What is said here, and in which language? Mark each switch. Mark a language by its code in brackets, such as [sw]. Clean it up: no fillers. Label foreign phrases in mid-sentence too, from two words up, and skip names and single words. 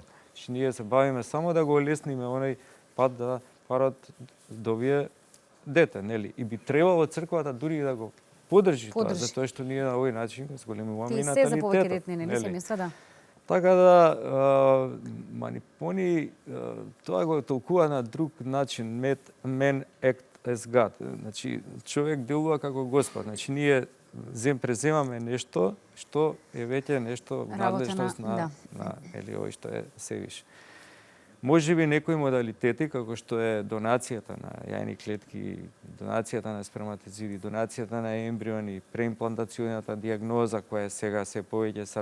[mk] Значи, ние се бавиме само да го олесниме оној пат да парот добие дете, нели? И би требало црквата дури да го подржи тоа, Подржи. затоа што ние на овој начин зголемуваме и Ти се за повеќе наталитетот. детни, нели семејства, да. Така да, Они тоа го толкува на друг начин, [en] man act as God. [mk] Значи, човек делува како Господ. Значи, ние преземаме нешто што е веќе нешто надлежност на овој што е севиш. Може би некои модалитети, како што е донацијата на јајни клетки, донацијата на сперматозиди, донацијата на ембриони, преимплантационата диагноза која сега се повеќе